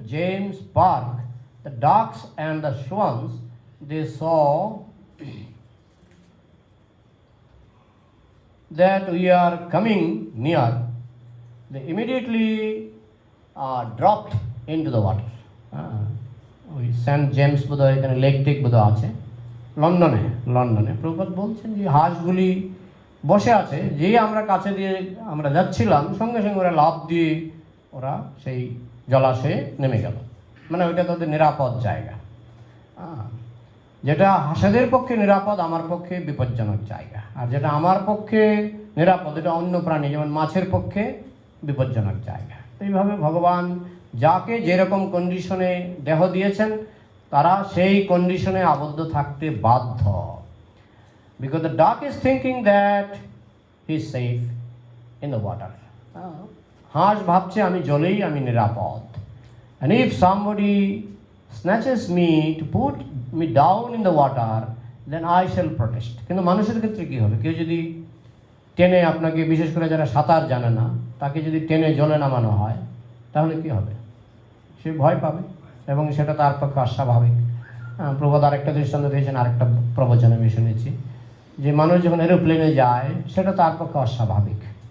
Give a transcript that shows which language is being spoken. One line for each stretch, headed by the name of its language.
English: James Park, the ducks and the swans, they saw that we are coming near. They immediately dropped into the water.
Bangla: ওই Saint James বোধহয় এখানে lake take বোধহয় আছে লন্ডনে প্রভুপাদ বলছেন যে হাঁসগুলি বসে আছে, যেই আমরা কাছে দিয়ে আমরা যাচ্ছিলাম সঙ্গে সঙ্গে ওরা লাফ দিয়ে ওরা সেই জলাশয়ে নেমে গেল। মানে ওইটা তাদের নিরাপদ জায়গা। যেটা হাঁসেদের পক্ষে নিরাপদ আমার পক্ষে বিপজ্জনক জায়গা, আর যেটা আমার পক্ষে নিরাপদ এটা অন্য প্রাণী যেমন মাছের পক্ষে বিপজ্জনক জায়গা। এইভাবে ভগবান যাকে যেরকম কন্ডিশনে দেহ দিয়েছেন তারা সেই কন্ডিশনে আবদ্ধ থাকতে বাধ্য।
English: Because the duck is thinking that he is safe in the water.
Bangla: হাঁস ভাবছে আমি জলেই আমি নিরাপদ।
English: And if somebody snatches me to put me down in the water, then I shall protest.
Bangla: কিন্তু মানুষের ক্ষেত্রে কী হবে? কেউ যদি টেনে আপনাকে, বিশেষ করে যারা সাঁতার জানে না, তাকে যদি টেনে জলে নামানো হয় তাহলে কি হবে? সে ভয় পাবে এবং সেটা তার পক্ষে অস্বাভাবিক। প্রভুপাদ আরেকটা দৃষ্টান্ত দিয়েছেন, আরেকটা প্রবচনে আমি শুনেছি যে মানুষ যখন এরোপ্লেনে যায় সেটা তার পক্ষে অস্বাভাবিক।